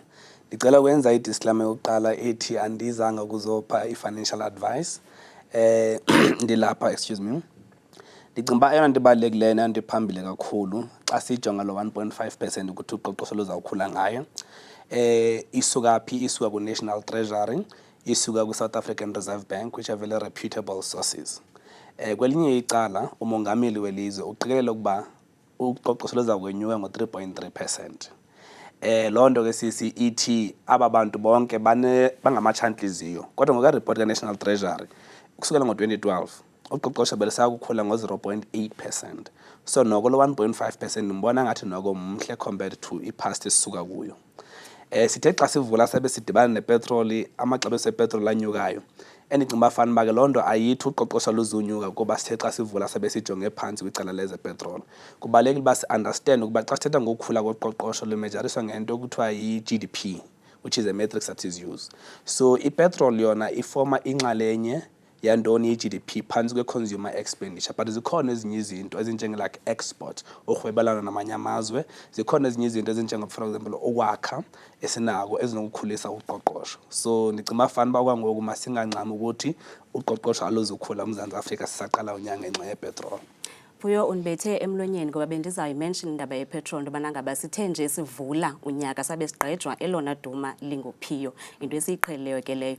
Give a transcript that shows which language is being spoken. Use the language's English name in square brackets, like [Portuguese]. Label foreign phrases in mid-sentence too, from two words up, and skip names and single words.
[Xhosa] Ndicela ukwenza i-disclaimer yokuqala ethi andizanga ukuzopha i-financial advice. Ndilapha, [English] excuse me. [Xhosa] Ndicinga uba eyona nto ibalulekileyo neyona nto iphambili kakhulu xa sijonga lo 1.5% ukuthi uqoqosho luzawukhula ngayo. Isuka phi? Isuka ku-National Treasury, isuka ku-South African Reserve Bank, [English] which are very reputable sources. [Xhosa] Kwelinye icala, umongameli welizwe uqikelela ukuba uqoqosho luza kwenyuka ngo-3.3%. Loo nto ke sisi ithi aba bantu bonke bangamatshantliziyo. Kodwa ngokweripoti ka-National Treasury, kusukela ngo-2012, uqoqosho belisaya kukhula ngo-0.8%. So noko lo 1.5% mbona ngathi noko mhle [English] compared to [Xhosa] i-past esisuka kuyo. Sithe xa sivula sabe sidibana nepetroli, amaxabiso epetroli anyukayo. Endicinga uba fanuba ke loo nto ayithi uqoqosho luzunyuka kuba sithe xa sivula sabe sijonge phantsi kwicala lezepetroli. Kubalulekile uba si-understand ukuba xa sithetha ngokukhula koqoqosho lumejariswa ngento ekuthiwa yi-GDP, [English] which is a metric that is used. [Xhosa] So ipetroli yona ifoma inxalenye yantoni i-GDP phantsi kwe- [English] consumer expenditure, [Xhosa] but zikhona ezinye izinto ezinjenge-like export, urhwebelana namanye amazwe. Zikhona ezinye izinto ezinjenge, [English] for example, [Xhosa] ukwakha esinako ezinokukhulisa uqoqosho. So ndicinga uba fanuba kwangoku masingancami ukuthi uqoqosho aluzukhula uMzantsi Afrika sisaqala unyanga ngenxa yepetroli. Vuyo, undibethe emlonyeni ngoba bendizayimention indaba yepetrol into yobana ngaba sithe nje sivula unyaka sabe sigqejwa elona duma linguphiyo, into esiyiqhelileyo ke leyo.